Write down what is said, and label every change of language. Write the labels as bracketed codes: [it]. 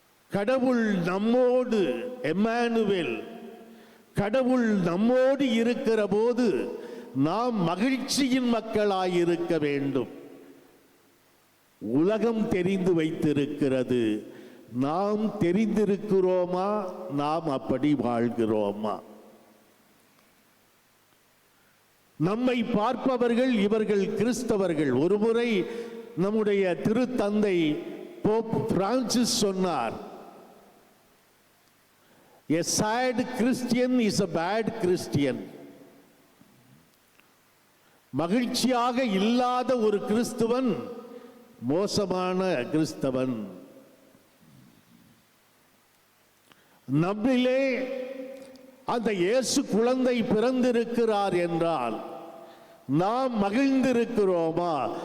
[ta] கடவுள் நம்மோடு, எம்மானுவேல், கடவுள் நம்மோடு இருக்கிற போது நாம் மகிழ்ச்சியின் மக்களாயிருக்க வேண்டும். உலகம் தெரிந்து வைத்திருக்கிறது, நாம் தெரிந்திருக்கிறோமா? நாம் அப்படி வாழ்கிறோமா? நம்மை பார்ப்பவர்கள் இவர்கள் கிறிஸ்தவர்கள். ஒருமுறை நம்முடைய திருத்தந்தை போப் பிரான்சிஸ் சொன்னார், [en] A sad Christian is a bad Christian. [ta] மகிழ்ச்சியாக இல்லாத ஒரு கிறிஸ்துவன் மோசமான கிறிஸ்தவன். நம்மிலே அந்த இயேசு குழந்தை பிறந்திருக்கிறார் என்றால் நாம் மகிழ்ந்திருக்கிறோமா?